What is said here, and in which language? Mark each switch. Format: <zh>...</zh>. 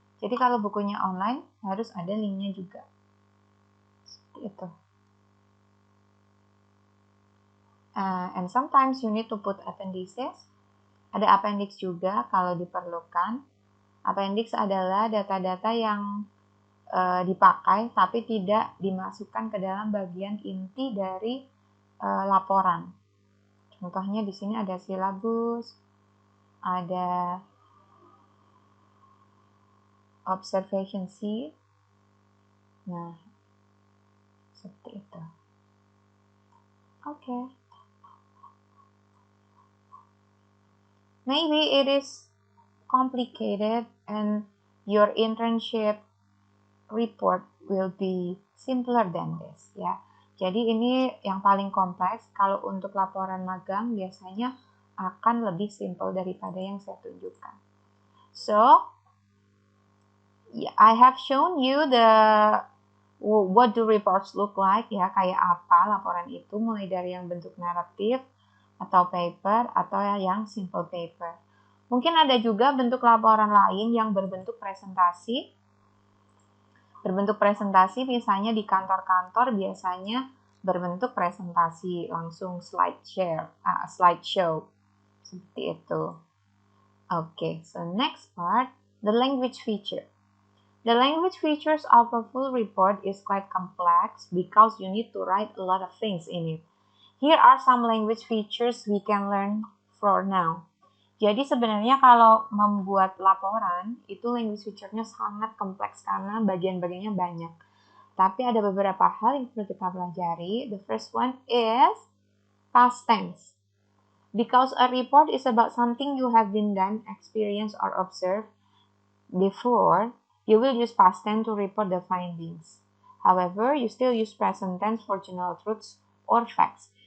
<id>Jadi kalau bukunya online harus ada linknya juga. Seperti itu.</id> <en>And sometimes you need to put appendices.</en> <id>Ada appendix juga kalau diperlukan. Appendix adalah data-data yang dipakai tapi tidak dimasukkan ke dalam bagian inti dari laporan. Contohnya di sini ada silabus, ada observation sheet. Nah, seperti itu. Okay.</id> <en>Maybe it is complicated and your internship report will be simpler than this, ya.</en> <id>Jadi ini yang paling kompleks. Kalau untuk laporan magang biasanya akan lebih simple daripada yang saya tunjukkan.</id> <en>So, I have shown you what do reports look like,</en> <id>ya, kayak apa laporan itu, mulai dari yang bentuk naratif atau paper atau yang simple paper. Mungkin ada juga bentuk laporan lain yang berbentuk presentasi. Berbentuk presentasi misalnya di kantor-kantor biasanya berbentuk presentasi langsung slideshow. Seperti itu.</id> <en>Okay, so next part, the language feature. The language features of a full report is quite complex because you need to write a lot of things in it. Here are some language features we can learn for now.</en> <id>Jadi sebenarnya kalau membuat laporan, itu language feature-nya sangat kompleks karena bagian-bagiannya banyak. Tapi ada beberapa hal yang perlu kita pelajari.</id> <en>The first one is past tense. Because a report is about something you have been done, experienced, or observed before, you will use past tense to report the findings. However, you still use present tense for general truths or facts.</en>